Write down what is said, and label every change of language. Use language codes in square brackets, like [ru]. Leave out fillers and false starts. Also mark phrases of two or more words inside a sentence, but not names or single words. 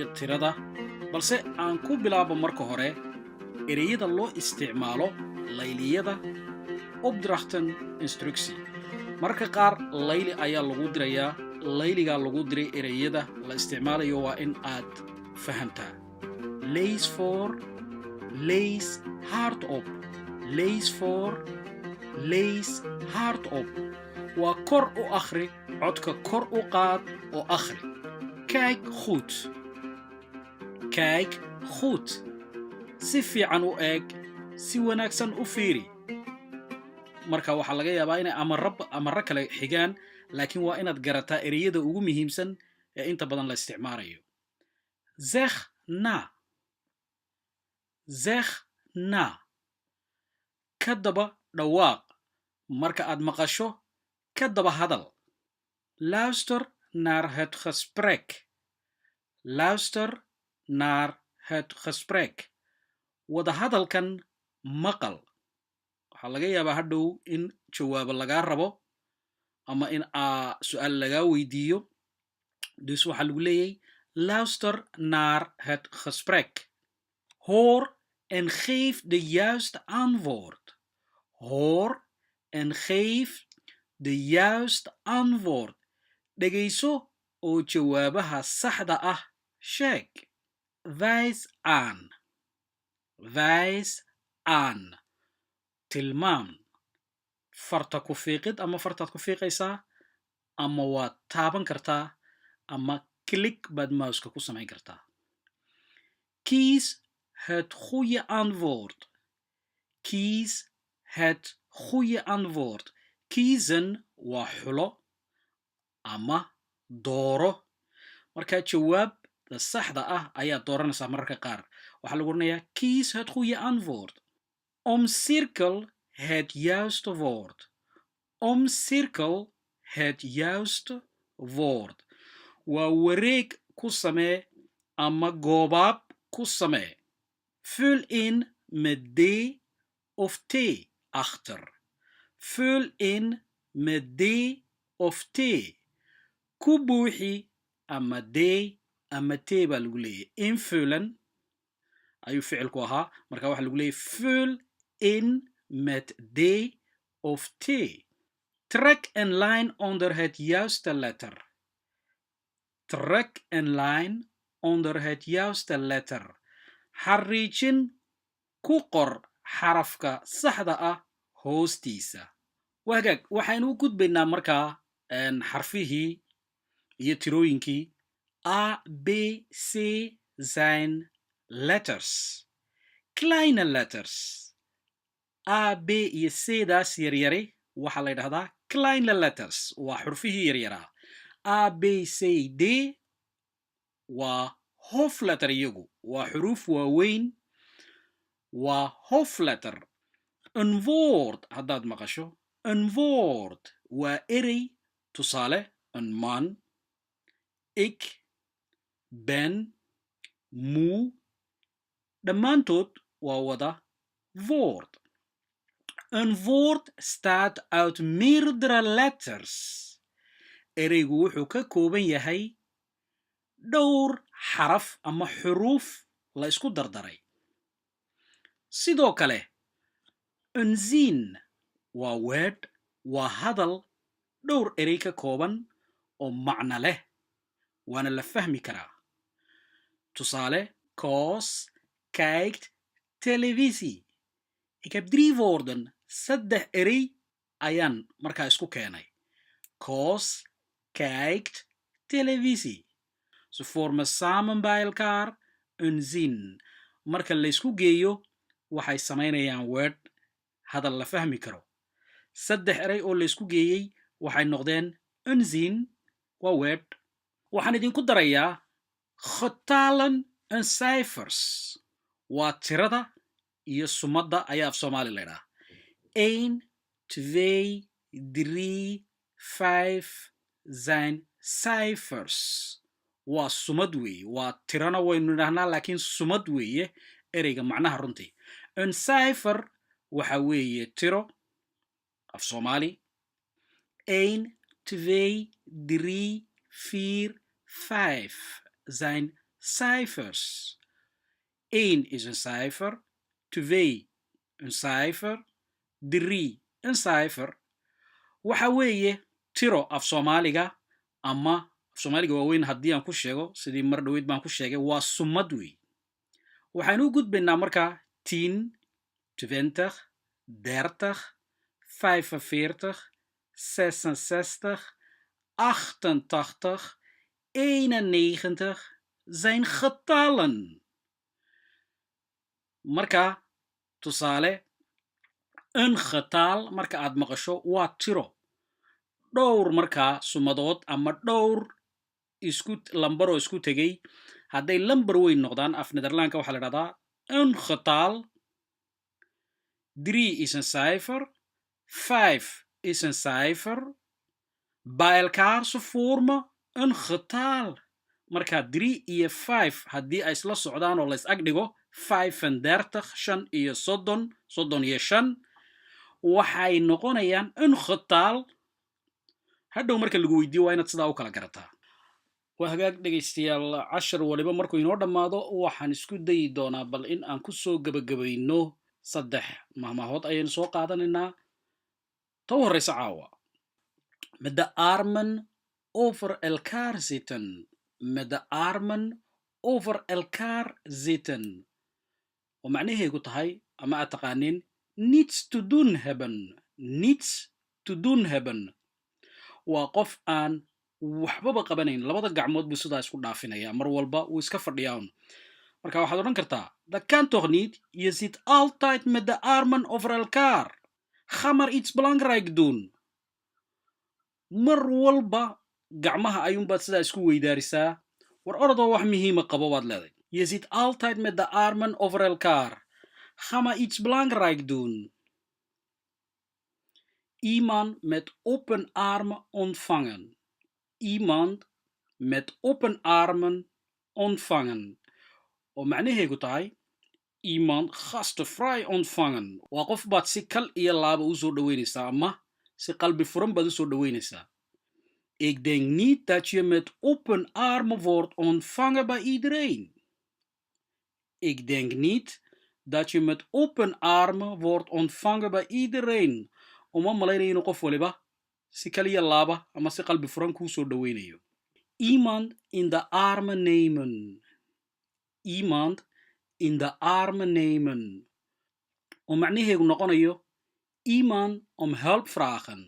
[so] tirada balse aan ku bilaabo marka hore ereyada loo isticmaalo layliyada [nl] opdrachten instructie [so] marka qaar layli ayaa lagu dirayaa layliga lagu diray ereyada la isticmaalayo waa in aad fahantaa [nl] lees voor lees hardop lees voor lees hardop [so] waa kor u akhri codka kor u qaad oo akhri kijk goed si fiican u eeg si wanaagsan u fiiri marka waxaa laga yaabaa inay amarro kale xigaan laakiin waa inaad garataa ereyada ugu muhiimsan ee inta badan la isticmaalayo [nl] zeg na [so] ka daba dhawaaq marka aad maqasho ka daba hadal [nl] luister naar het gesprek [so] wada hadalkan maqal waxaa laga yaabaa hadhow in jawaabo lagaa rabo ama in su'aal lagaa weydiiyo dus waxaa lagu leeyahay [nl] luister naar het gesprek hoor en geef de juiste antwoord hoor en geef de juiste antwoord [so] dhegayso oo jawaabaha saxda ah sheeg wijs aan tilmaam farta ku fiiqid ama fartaad ku fiiqaysaa ama waad taaban kartaa ama klik baad mouska ku samayn kartaa [nl] kies het goede antwoord kies het goede antwoord kiezen [so] waa xulo ama dooro marka jawaabda saxda ah ayaad dooranaysaa mararka qaar waxaa lagu oranayaa [nl] kies het goede antwoord omcirkel het juiste woord omcirkel het juiste woord [so] waa wareeg ku samee ama goobaab ku samee vul [nl] in met d of t achter vul in met d of t [so] ku buuxi ama d ama t baa lagu leeyahay [nl] invullen [so] ayuu ficilku ahaa marka waxaa lagu leeyahay [nl] vul in met d of t trek een lijn onder het juiste letter trek een lijn onder het juiste letter [so] xariijin ku qor xarafka saxda ah hoostiisa wagaag waxaynu u gudbaynaa markaa xarfihii iyo tirooyinkii a b c [nl] zijn letters kleine letters [so] a b iyo c daas yaryari waxaa la yidhahdaa [nl] kleine letters [so] waa xurfihii yaryaraa a b c d waa hoofletter iyagu waa xuruuf waaweyn waa hoofletter [nl] een woord [so] haddaad maqasho [nl] een woord [so] waa erey tusaale [nl] een man ik ben moe [so] dhammaantood waa wada [nl] woord een woord staat uit meerdere letters [so] ereygu wuxuu ka kooban yahay dhowr xaraf ama xuruuf la isku dardaray sidoo kale [nl] een zin [so] waa weedh waa hadal dhowr erey ka kooban oo macno leh waana la fahmi karaa tusaale [nl] koos kijkt televisie ik heb 3 woorden [so] 3 erey ayaan markaa isku keenay [nl] koos kijkt televisie ze vormen samen bij elkaar een zin [so] marka la isku geeyo waxay samaynayaan word hadal la fahmi karo 3 erey oo la isku geeyey waxay noqdeen [nl] een zin [so] waa word waxaan idinku darayaa [nl] getallen en cijfers [so] waa tirada iyo sumadda ayaa af Soomaali la yidhaha 1 2 3 5 zijn cijfers waa sumad weeye waa tirana waynu idhahnaa laakiin sumad weeye ereyga macnaha runtii [nl] een cijfer [so] waxa weeye tiro af Soomaali 1 2 3 4 5 [nl] zijn cijfers. 1 is een cijfer, 2 een cijfer, 3 een cijfer. [so] Waxa weeye tiro af Soomaaliga ama af Soomaaliga waaweyn haddii aan ku sheego sidii mar dhaweyd baan ku sheegay waa sumad wey. Waxaan u gudbaynaa markaa 10, 20, 30, 45, 66, 88, 91 [nl] zijn getallen. [so] Marka tusaale [nl] een getal [so] marka aad maqasho waa tiro. Dhowr markaa sumadood ama dhowr lambaro isku tegay hadday lambar weyn noqdaan af Nederlandka waxaa la dhahdaa [nl] een getal. 3 is een cijfer, 5 is een cijfer. Bij elkaar ze vormen een getal. [so] Marka 3 iyo 5 haddii ay isla socdaan oo la is ag dhigo 35, 5 iyo 30, 30 iyo 5 waxay noqonayaan [nl] een getal. [so] Hadhow marka lagu weydiiyo waa inaad sidaa u kala garataa. Waa hagaag dhegaystayaal cashar waliba markuu inoo dhammaado waxaan isku dayi doonaa bal in aan ku soo gabagabayno 3 mahmaahood ayaynu soo qaadanaynaa. Ta u horreysa caawa. [nl] Met de armen over elkaar zitten. Met de armen over elkaar zitten. [so] oo macnaheedu tahay ama aad taqaanin [nl] niets te doen hebben. Niets te doen hebben. [so] Waa qof aan waxbaba qabanayn labada gacmood buu sidaa isku dhaafinaya mar walba wuu iska fadhiyaan. Marka waxaad odhan kartaa [nl] dat kan toch niet? Je zit altijd met de armen over elkaar. Ga maar iets belangrijk doen. [so] Mar walba gacmaha ayuunbaad sidaa isku weydaarisaa. War orodoo wax muhiima qabo waad leeday. [nl] Je zit altijd met de armen over elkaar. Ga maar iets belangrijk doen. Iemand met open armen ontvangen. Iemand met open armen ontvangen. [so] oo macnaheedu tahay [nl] iemand gastenvrij ontvangen. [so] Waa qof baad si kal iyo laaba u soo dhaweynaysaa ama si qalbi furan baad u soo dhaweynaysaa. [nl] Ik denk niet dat je met open armen wordt ontvangen bij iedereen. Ik denk niet dat je met open armen wordt ontvangen bij iedereen. [so] Uma malaynayo inuu qof waliba si kal iyo laaba ama si qalbi furan kuu soo dhaweynayo. [nl] Iemand in de armen nemen. Iemand in de armen nemen. [so] oo macnaheedu noqonayo [nl] iemand om hulp vragen.